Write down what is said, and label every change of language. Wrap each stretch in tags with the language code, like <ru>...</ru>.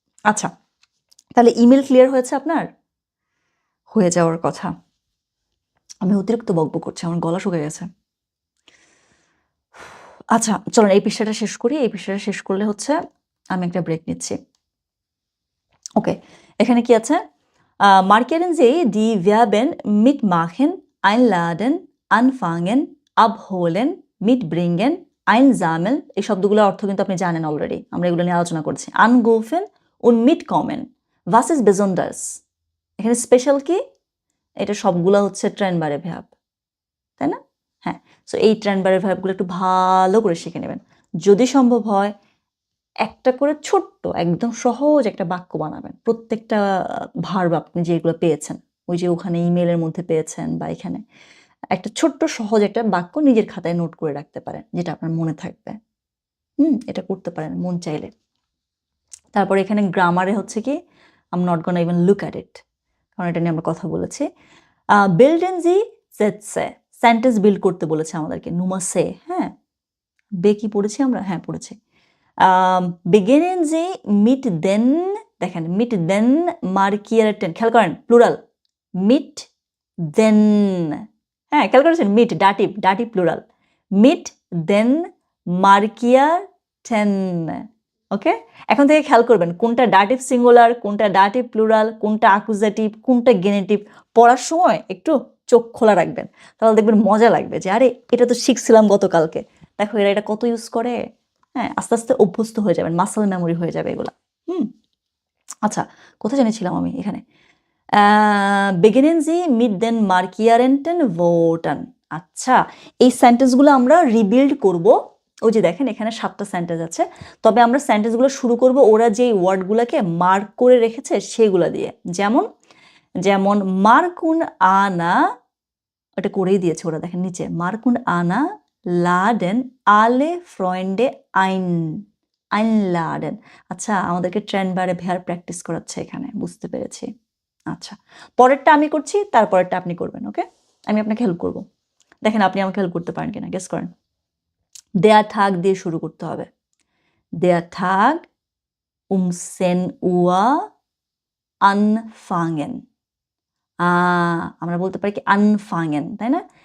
<bn>আচ্ছা, তাহলে email clear হয়েছে আপনার? হয়ে যাওয়ার কথা। আমি অতিরিক্ত বকবক করছি, আমার গলা শুকিয়ে গেছে। আচ্ছা চলেন এই পৃষ্ঠাটা শেষ করি। এই পৃষ্ঠাটা শেষ করলে হচ্ছে আমি একটা ব্রেক নিচ্ছি। ওকে, এখানে কি আছে?</bn> <de>Markieren Sie die Verben mitmachen, einladen, anfangen, abholen, mitbringen, einsammeln।</de> <bn>এই শব্দগুলোর অর্থ কিন্তু আপনি জানেন অলরেডি, আমরা এগুলো নিয়ে আলোচনা করছি।</bn> <de>Anrufen und mitkommen, was ist besonders?</de> <bn>এখানে স্পেশাল কি? এটা সবগুলো হচ্ছে ট্রেনবারে ভার্ব, তাই না? হ্যাঁ, সো এই ট্রেনবারে ভার্বগুলো একটু ভালো করে শিখে নেবেন। যদি সম্ভব হয় একটা করে ছোট্ট একদম সহজ একটা বাক্য বানাবেন। প্রত্যেকটা ভার্ব আপনি যেগুলো পেয়েছেন, ওই যে ওখানে ইমেলের মধ্যে পেয়েছেন বা এখানে, একটা ছোট্ট সহজ একটা বাক্য নিজের খাতায় নোট করে রাখতে পারেন, যেটা আপনার মনে থাকবে। এটা করতে পারেন মন চাইলে। তারপর এখানে গ্রামারে হচ্ছে কি,</bn> <en>I am not gonna even look at it,</en> <bn>কারণ এটা নিয়ে আমরা কথা বলেছি।</bn> <de>বিল্ডেন জি সেটসে,</de> <bn>সেন্টেন্স বিল্ড করতে বলেছে আমাদেরকে, নুমাসে, হ্যাঁ। বে কি পড়েছি আমরা? হ্যাঁ পড়েছি।</bn> <de>beginnen Sie mit den,</de> <bn>দেখেন</bn> <de>mit den markierten,</de> <bn>খেয়াল করেন প্লুরাল,</bn> <de>mit den,</de> <bn>হ্যাঁ খেয়াল করেছেন,</bn> <de>mit ডাটিভ প্লুরাল, mit den markierten, ওকে।</de> <bn>এখন থেকে খেয়াল করবেন কোনটা ডাটিভ সিঙ্গুলার, কোনটা ডাটিভ প্লুরাল, কোনটা অ্যাকুজাটিভ, কোনটা গেনেটিভ। পড়ার সময় একটু চোখ খোলা রাখবেন, তাহলে দেখবেন মজা লাগবে যে আরে এটা তো শিখছিলাম গতকালকে, দেখো এরা এটা কত ইউজ করে। হ্যাঁ, আস্তে আস্তে অভ্যস্ত হয়ে যাবেন, মাসল মেমোরি হয়ে যাবে এগুলা। আচ্ছা, কোথায় জেনেছিলাম আমি?</bn> <de>এখানে beginnen Sie mit den markierenden Worten।</de> <bn>আচ্ছা, এই সেন্টেন্সগুলো আমরা রিবিল্ড করব। ওই যে দেখেন এখানে 7টা সেন্টেন্স আছে, তবে আমরা সেন্টেন্সগুলো শুরু করব ওরা যে ওয়ার্ডগুলোকে মার্ক করে রেখেছে সেগুলো দিয়ে। যেমন যেমন মার্কুন আনা, ওটা করেই দিয়েছে ওরা, দেখেন নিচে,</bn> <de>মার্কুন আনা লাডেন আলে ফ্রয়েন্ডে einladen।</de> <bn>আচ্ছা, আমাদেরকে ট্রেনবারে ভেয়ার প্র্যাকটিস করাচ্ছে এখানে, বুঝতে পেরেছি। আচ্ছা, পরেরটা আমি করছি, তারপরেরটা আপনি করবেন, ওকে। আমি আপনাকে হেল্প করব, দেখেন আপনি আমাকে হেল্প করতে পারেন কিনা, গেস করেন। দেয়ার থাগ দিয়ে শুরু করতে হবে।</bn> <de>দেয়ার থাগ um 10 Uhr anfangen।</de> <bn>আমরা বলতে পারি কি anfangen, তাই না?</bn>